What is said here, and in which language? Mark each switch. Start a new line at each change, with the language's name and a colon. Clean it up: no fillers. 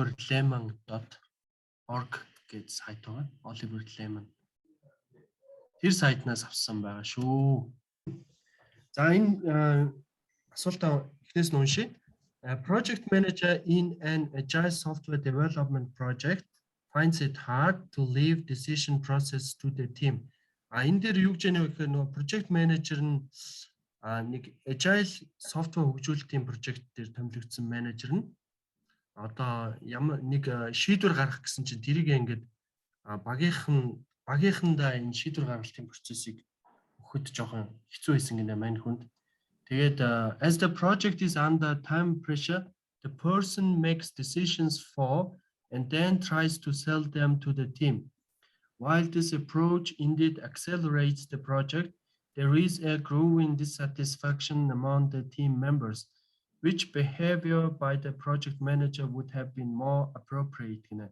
Mongolian: oliverlemon.org гэж сайт байгаа. Oliver Lemon. Тэр сайтнаас авсан байгаа шүү. За энэ асуултаа эхнээс нь уншия.
English: Project manager in an agile software development project finds it hard to leave decision process to the team.
Mongolian: Энэ дээр юу гэж яах вэ гэхээр project manager нь нэг agile software хөгжүүлэх team project дээр томилогдсон менежер нь одоо ямар нэг шийдвэр гаргах гэсэн чинь тэрийг ингээд багийнхандаа энэ шийдвэр гаргалтын процессыг өгөхөд жоохон хэцүү байсан гинэ мань хүнд. Тэгээд
English: as the project is under time pressure, the person makes decisions for and then tries to sell them to the team. While this approach indeed accelerates the project, there is a growing dissatisfaction among the team members, which behavior by the project manager would have been more appropriate.